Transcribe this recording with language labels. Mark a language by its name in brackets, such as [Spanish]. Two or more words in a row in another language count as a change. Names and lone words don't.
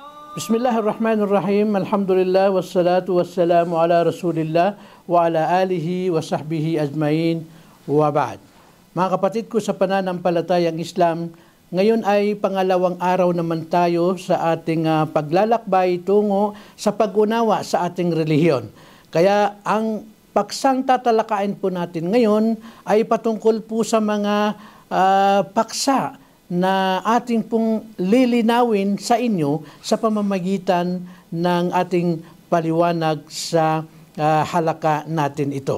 [Arabic] بسم الله الرحمن الرحيم. الحمد لله والصلاة والسلام على رسول الله وعلى آله وصحبه أجمعين وبعد. [Filipino] Mga kapatid ko sa pananampalatayang Islam, ngayon ay pangalawang araw naman tayo sa ating paglalakbay tungo sa pag-unawa sa ating relihiyon. Kaya ang paksang tatalakayin po natin ngayon ay patungkol po sa mga paksa na ating pong lilinawin sa inyo sa pamamagitan ng ating paliwanag sa halaka natin ito.